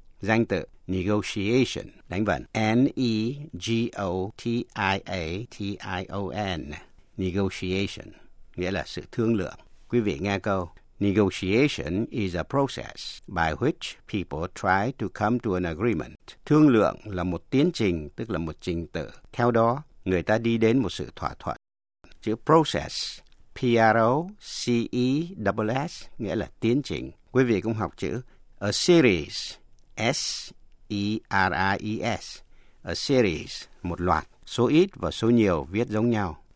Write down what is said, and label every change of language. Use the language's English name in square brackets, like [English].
[Vietnamese] Danh từ negotiation đánh vần N-E-G-O-T-I-A-T-I-O-N negotiation nghĩa là sự thương lượng. Quý vị nghe câu [English] negotiation is a process by which people try to come to an agreement. [Vietnamese] Thương lượng là một tiến trình, tức là một trình tự, theo đó người ta đi đến một sự thỏa thuận. Chữ process P-R-O-C-E-S-S nghĩa là tiến trình. Quý vị cũng học chữ a series S-E-R-I-E-S, a series, một loạt, số ít và số nhiều viết giống nhau.